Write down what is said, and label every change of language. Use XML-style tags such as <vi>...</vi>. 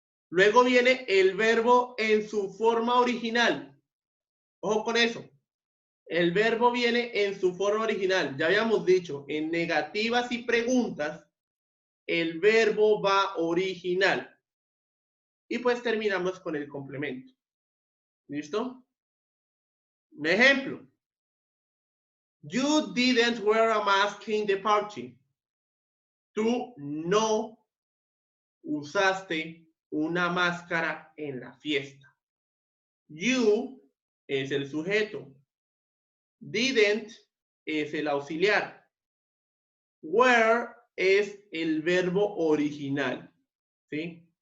<es>Luego viene el verbo en su forma original. Ojo con eso. El verbo viene en su forma original. Ya habíamos dicho, en negativas y preguntas, el verbo va original. Y pues terminamos con el complemento. ¿Listo? Un ejemplo.</es> <en>You didn't wear a mask in the party.</en> <es>Tú no usaste una máscara en la fiesta. You es el sujeto. Didn't es el auxiliar. Wear es el verbo original. ¿Sí?</es>